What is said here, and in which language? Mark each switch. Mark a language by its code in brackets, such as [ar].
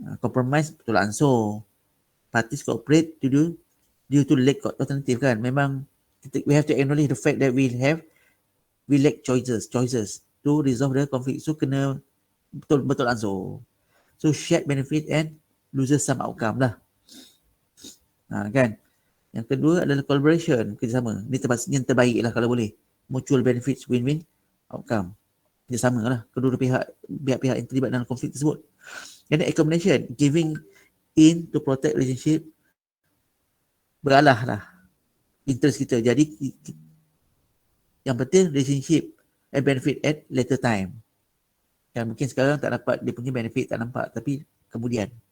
[en] Compromise [ms] betul ansur. [en] Parties cooperate due to lack of alternative kan. [ms] Memang [en] we have to acknowledge the fact that we lack choices to resolve the conflict. [ms] So kena betul ansur. [en] So shared benefit and loses some outcome lah. [ms] Kan. Yang kedua adalah collaboration, kerjasama. Ni yang terbaik lah kalau boleh. [en] Mutual benefits, win-win outcome. [ms] Kerjasama lah kedua pihak yang terlibat dalam konflik tersebut. [en] And accommodation, giving in to protect relationship, [ms] beralah lah interest kita. Jadi yang penting [en] relationship and benefit at later time. [ms] Yang mungkin sekarang tak dapat dia punya benefit, tak nampak, tapi kemudian.